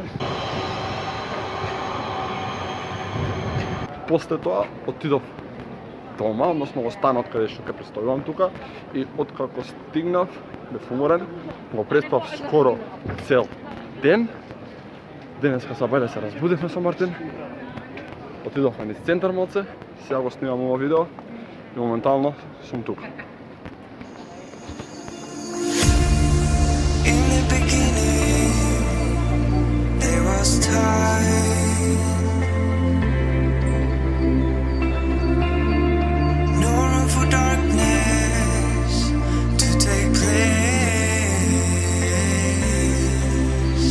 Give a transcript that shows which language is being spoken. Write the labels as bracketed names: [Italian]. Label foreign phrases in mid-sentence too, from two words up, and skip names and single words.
[Macedonian] После тоа отидов дома, односно во станот каде што ќе престојувам тука и откако стигнав, бев уморен, го преспав скоро цел ден. Денеска сабајле се разбудивме со Мартин. Отидовме низ центар малце, сега го снимам ова видео и моментално сум тука. [English] In the beginning, there was time. No room for darkness to take place.